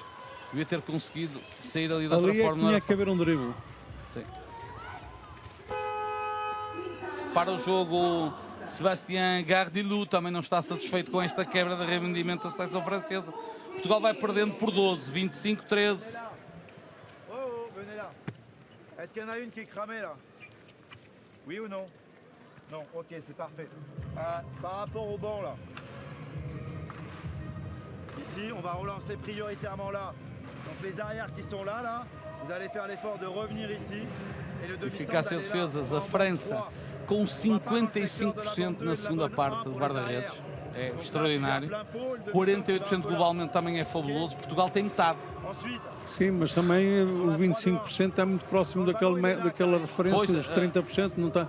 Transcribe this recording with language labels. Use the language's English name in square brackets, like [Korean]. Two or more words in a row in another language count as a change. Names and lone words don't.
[Portuguese] Devia ter conseguido sair ali da outra forma. Tinha que haver um drible. Sim. Para o jogo, Sébastien Gardilou também não está satisfeito com esta quebra de rendimento da seleção francesa. Portugal vai perdendo por 12, 25-13. [French] Venez là. Est-ce qu'il y en a une qui est cramée là? Oui ou non? Non, ok, c'est parfait. Par rapport au banc là. Ici, on va relancer prioritairement là. Donc les arrières qui sont là, vous allez faire l'effort de revenir ici. Et le demi-centre, [Portuguese] Eficácia de defesas, a França com 55% na segunda parte de guarda-redes. É extraordinário. 48% globalmente também é fabuloso. Portugal tem metade. Sim, mas também o 25% está muito próximo daquela referência, dos 30% não está.